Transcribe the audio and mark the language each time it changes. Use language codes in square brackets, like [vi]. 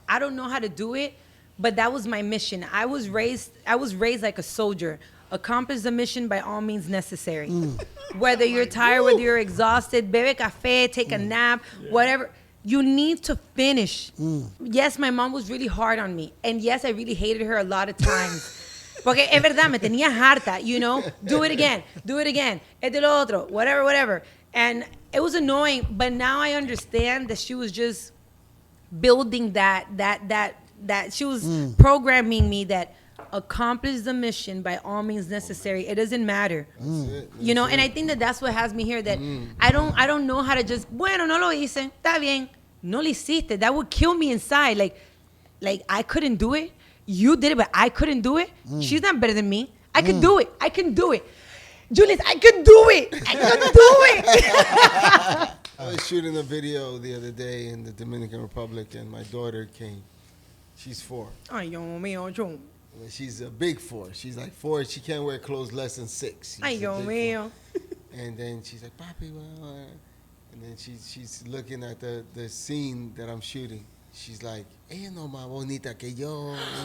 [en] I don't know how to do it, but that was my mission. I was raised like a soldier. Accomplish the mission by all means necessary. Whether you're tired, whether you're exhausted, [es] bebe café, [en] take a nap, whatever. You need to finish. Yes, my mom was really hard on me. And yes, I really hated her a lot of times. [es] Porque es verdad, me tenía harta, [en] Do it again. [es] Esto lo otro, [en] whatever. And it was annoying, but now I understand that she was just building that she was programming me that accomplish the mission by all means necessary. It doesn't matter. And I think that's what has me here, that I don't know how to just, [es] bueno, no lo hice, está bien, no lo hiciste. [en] That would kill me inside. Like I couldn't do it. You did it, but I couldn't do it. She's not better than me. I can do it. Julius, I could do it. I was shooting a video the other day in the Dominican Republic, and my daughter came. She's 4. [es] Ay, Dios mío, chum. [en] She's a big 4. She's like 4. She can't wear clothes less than 6. [es] Ay, Dios mío. [en] And then she's like, Papi, well, and then she's looking at the scene that I'm shooting. She's like, [es] ella no más bonita que yo.